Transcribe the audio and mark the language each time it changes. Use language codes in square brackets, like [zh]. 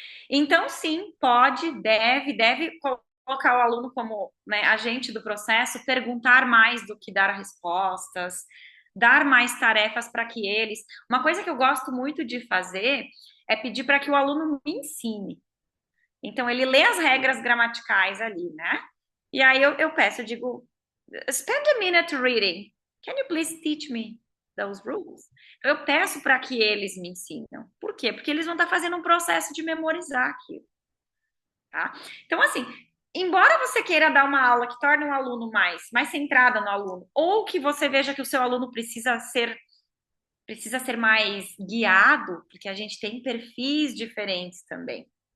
[pt] Então, sim, deve colocar o aluno como, né, agente do processo, perguntar mais do que dar respostas, dar mais tarefas para que eles. Uma coisa que eu gosto muito de fazer é pedir para que o aluno me ensine. Então, ele lê as regras gramaticais ali, né? E aí eu peço, eu digo, [en] spend a minute reading. Can you please teach me those rules? [pt] Eu peço para que eles me ensinam. Por quê? Porque eles vão estar fazendo um processo de memorizar aquilo, tá? Então, assim, embora você queira dar uma aula que torne um aluno mais centrada no aluno, ou que você veja que o seu aluno precisa ser mais guiado, porque a gente tem perfis diferentes também.